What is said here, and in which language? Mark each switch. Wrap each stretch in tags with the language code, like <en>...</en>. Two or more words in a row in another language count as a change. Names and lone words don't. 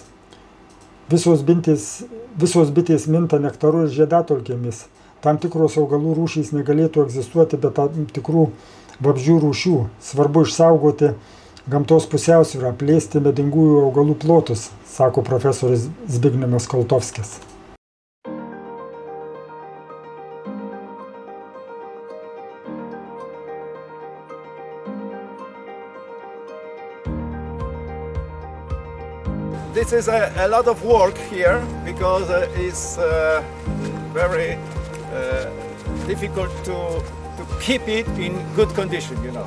<lt>Visos bitės minta nektaru ir žiedadulkėmis. tam tikros augalų rūšys negalėtų egzistuoti be tam tikrų vabzdžių rūšių. Svarbu išsaugoti gamtos pusiausvyrą, plėsti medingųjų augalų plotus, sako profesorius Zbignevas Koltovskis.</lt> <en>This is a lot of work here because it's very difficult to keep it in good condition, you know.</en>